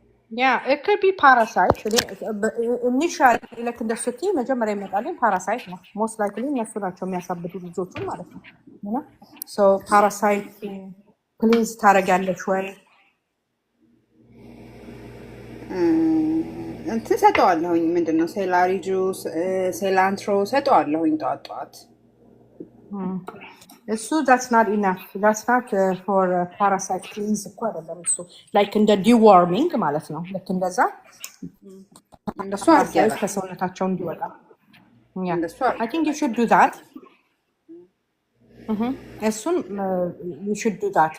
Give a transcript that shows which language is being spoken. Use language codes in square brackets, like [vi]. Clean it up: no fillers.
[en] Yeah, it could be parasite. Initially, like in the city, [am] መጀመሪያ ይመጣልኝ parasite ነው። [en] Most likely [am] እነሱ ናቸው የሚያሳብዱ ልጆቹን ማለት ነው። So parasite please ታረጋለሽ ወይ? እንትን ሰጠዋለሁኝ። ምንድነው ሴላሪ ጁስ፣ ሴላንትሮ ሰጠዋለሁኝ ጠዋት። እሱ [en] that's not enough. That's not for parasite cleanse [am] እኮ አይደለም እሱ like እንደ deworming ማለት ነው። ልክ እንደዛ እንደሱ [en] parasite [am] ከሰውነታቸው እንዲወጣ [en] I think you should do that. [am] እሱን [en] you should do that.